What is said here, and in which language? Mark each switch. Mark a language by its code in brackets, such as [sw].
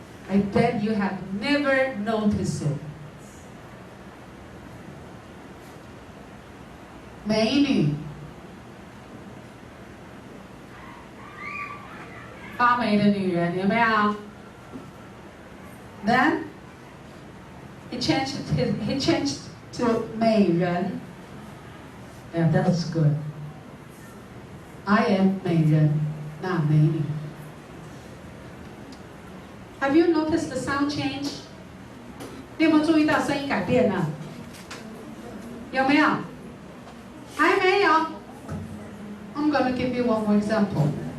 [en] I bet you have never noticed it. [zh] 美女，发霉的女人，有没有 ？ [en] Then he changed to [zh] 美人。 [en] Yeah, that's good. I am 美人，那美女。 Have you noticed the sound change? [zh] 你有没有注意到声音改变了？有没有？还没有。 [en] I'm going to give you one more example.